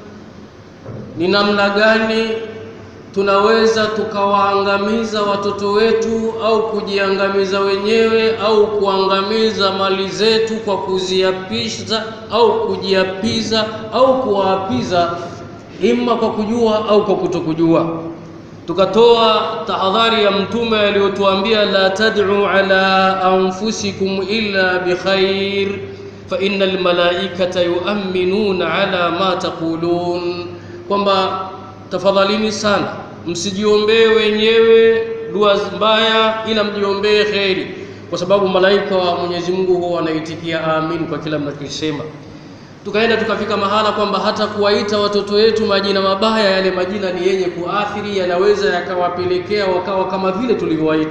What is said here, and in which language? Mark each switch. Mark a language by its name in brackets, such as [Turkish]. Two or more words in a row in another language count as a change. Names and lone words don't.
[Swahili] ni namna gani tunaweza tukawaangamiza watoto wetu au kujiangamiza wenyewe au kuangamiza mali zetu kwa kuziapiza au kujiapiza au kuwaapiza, imma kwa kujua au kwa kutokujua. Tukatoa tahadhari ya Mtume aliyotuambia, [Arabic] لا تدعوا على أنفسكم إلا بخير فإن الملائكة يؤمنون على ما تقولون, [Swahili] kwamba tafadhalini sana msijiombee wenyewe dua mbaya, ila mjiombee kheri, kwa sababu malaika wa Mwenyezi Mungu huwa wanaitikia amin kwa kila mnachosema. Tukaenda tukafika mahala kwamba hata kuwaita watoto wetu majina mabaya, yale majina ni yenye kuathiri, yanaweza yakawapelekea wakawa kama vile tulivyowaita.